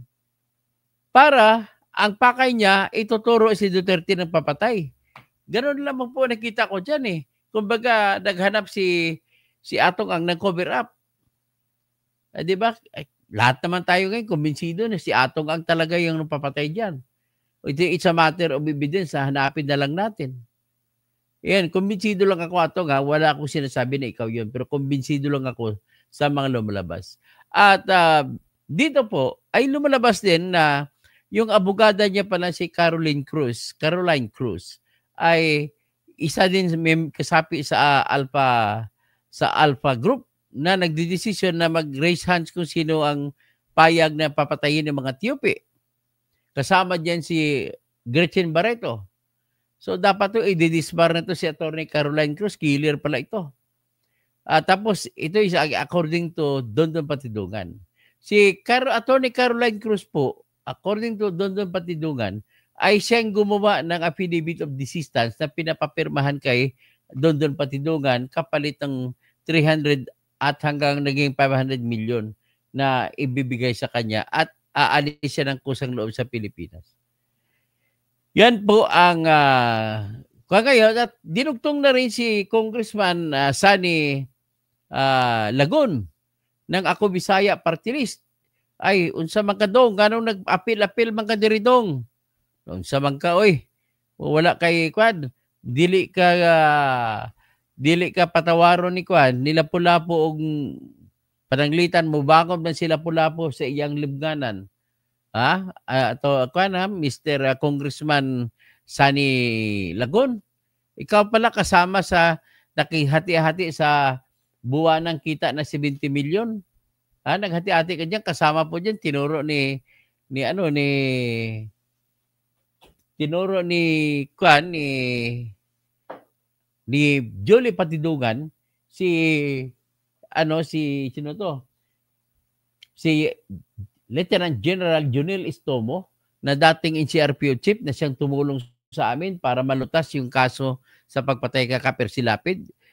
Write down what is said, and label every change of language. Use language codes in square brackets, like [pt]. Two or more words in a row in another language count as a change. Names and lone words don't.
[tl] Para ang pakay niya, ituturo si Duterte ng papatay. Ganun lamang po nakita ko dyan eh. Kumbaga, naghanap si Atong Ang ng cover up. Di ba? Lahat naman tayo ngayon, kumbinsido na si Atong Ang talaga yung papatay dyan. [en] It's a matter of evidence, [tl] hanapin na lang natin. Yan, kumbinsido lang ako, Atong Ang. Wala akong sinasabi na ikaw yun, pero kumbinsido lang ako sa mga lumalabas. At dito po, ay lumalabas din na yung abogada niya pala si Caroline Cruz ay isa din kasapi sa Alpha Group na nagdedesisyon na mag- [en] raise hands [tl] kung sino ang payag na papatayin ng mga tiyupi. Kasama diyan si Gretchen Barreto. So dapat to i-disbar na to si Attorney Caroline Cruz, killer pala ito. Tapos ito is [en] according to [tl] Dondon Patidungan. Si Attorney Caroline Cruz po, [en] according to [tl] Dondon Patidungan, ay siyang gumawa ng [en] affidavit of desistance [tl] na pinapapirmahan kay Dondon Patidungan kapalit ng 300 at hanggang naging 500 million na ibibigay sa kanya at aalis siya ng kusang loob sa Pilipinas. Yan po ang ngayon at dinugtong na rin si Congressman Sani Lagun ng Ako Bisaya Party List. [ceb] Ay, unsa man ka dong, ganong nag-apil-apil man ka diri dong. Unsa man ka, oy, wala kay kwan, dili ka patawaron ni kwan, nila Lapu-Lapu og pananglitan mo bangon man sila Lapu-Lapu sa iyang libnganan. Ha? Kwan Mr. [tl] Congressman Sani Lagun. Ikaw pala kasama sa nakihati-hati sa buwanang kita na 70 million. Naghati-hati ka diyan, kasama po diyan tinuro ni Jolie Patidungan si Lieutenant General Junel Estomo na dating NCRPO chief na siyang tumulong sa amin para malutas yung kaso sa pagpatay kay Kaper Silapid.